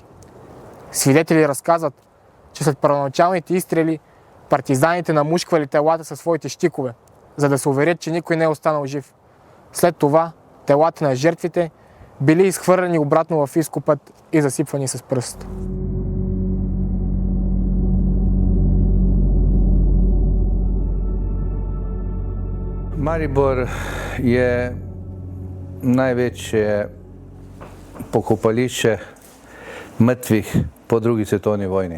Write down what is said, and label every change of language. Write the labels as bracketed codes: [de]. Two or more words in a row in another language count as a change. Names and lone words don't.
[bg] Свидетели разказват, че след първоначалните изстрели партизаните намушквали телата със своите щикове, за да се уверят, че никой не е останал жив. След това телата на жертвите били изхвърлени обратно в изкопът и засипвани с пръст. [sl] Maribor je največje pokopališče mrtvih po drugi svetovni vojni.